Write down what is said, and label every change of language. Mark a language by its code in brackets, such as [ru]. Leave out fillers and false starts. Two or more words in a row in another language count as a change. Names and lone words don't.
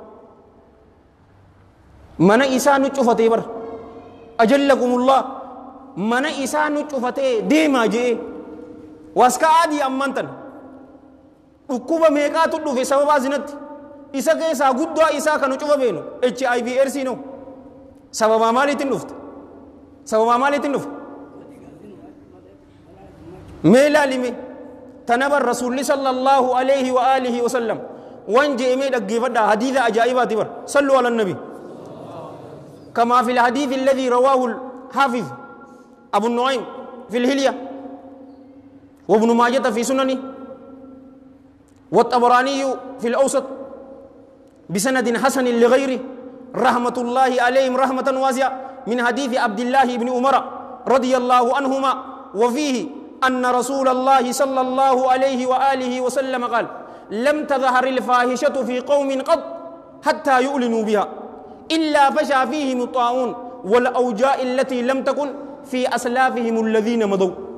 [om] mana isaa nu cufatee bar ajallakumullah mana isaa nu cufatee deemaa jee waska adii ammantan dhukkuba meeqaatu dhufe sababaa zinatti isa keessaa guddaa isaa kanu cufa beenu HIV AIDS no sababaa maaliitiin dhufte sababaa maaliitiin dhufte mee laalime tanabar rasuulli [ar] صلى الله عليه وآله وسلم [om] wan jeemee dhaggeeffadhaa hadiisa ajaa'ibaati bar [ar] صلوا على النبي كما في الحديث الذي رواه الحافظ أبو النعيم في الهلية وابن ماجة في سننه والطبراني في الأوسط بسند حسن لغيره رحمة الله عليهم رحمة واسعة من حديث عبد الله بن عمر رضي الله عنهما وفيه أن رسول الله صلى الله عليه وآله وسلم قال لم تظهر الفاحشة في قوم قط حتى يؤلنوا بها إلا فشى فيهم الطاعون والأوجاع التي لم تكن في أسلافهم الذين مضوا